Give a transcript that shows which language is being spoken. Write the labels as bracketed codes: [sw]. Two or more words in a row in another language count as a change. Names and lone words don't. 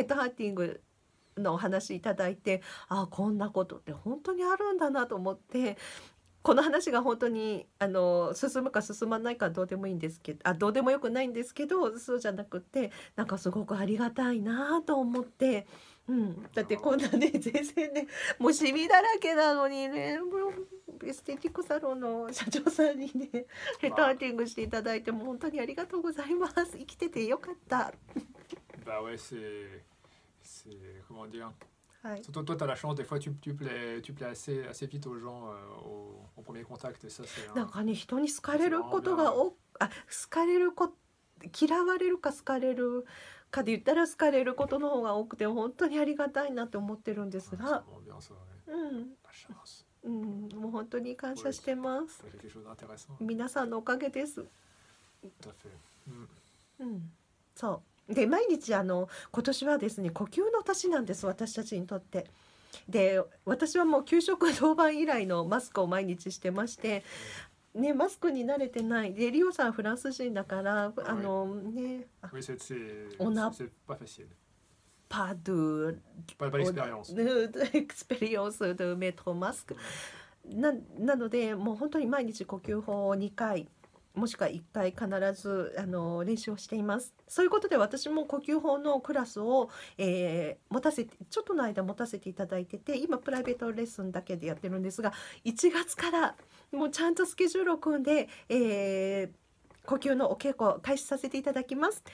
[ja] ヘッドハンティングのお話いただいて、あ、こんなことって本当にあるんだなと思って、この話が本当に進むか進まないかどうでもいいんですけど、どうでもよくないんですけど、そうじゃなくて、なんかすごくありがたいなと思って、うん、だってこんなね、全然ね、もうシミだらけなのにね、もうエステティックサロンの社長さんにね、ヘッドハンティングしていただいて、もう本当にありがとうございます。生きててよかった。 [fr] bah ouais, c'est comment dire. [ja] はい。 [fr] Surtout toi, tu as la chance, des fois tu plais assez vite aux gens au premier contact, et ça c'est [ja] なんかね、人に好かれ [fr] c'est [ja] る [fr] vraiment [ja] こと [fr] bien. [ja] が好かれるこ嫌われるか好かれるかで言ったら好かれることの方が多くて、本当にありがたいなって思ってるんです [fr] Ouais, c'est [ja] が、 [fr] vraiment bien ça, ouais. [ja] うん、 [fr] La chance. [ja] うん、もう本当に感謝してます。 [fr] Ça fait quelque chose d'intéressant. [ja] 皆さんのおかげです。 [fr] Tout à fait. [ja] うん、そうで、毎日今年はですね、呼吸の年なんです、私たちにとって。で、私はもう給食当番以来のマスクを毎日してまして、ね、マスクに慣れてないで、リオさんフランス人だから、ね、 [fr] Oui, On a- c'est pas facile. pas d Pas d'expérience. [ja] エクスペリエンスでメトロマスクなので、もう本当に毎日呼吸法を2回もしくは1回必ず練習をしています。そういうことで私も呼吸法のクラスを、ちょっとの間持たせていただいてて、今プライベートレッスンだけでやってるんですが、1月からもうちゃんとスケジュールを組んで、呼吸のお稽古を開始させていただきます。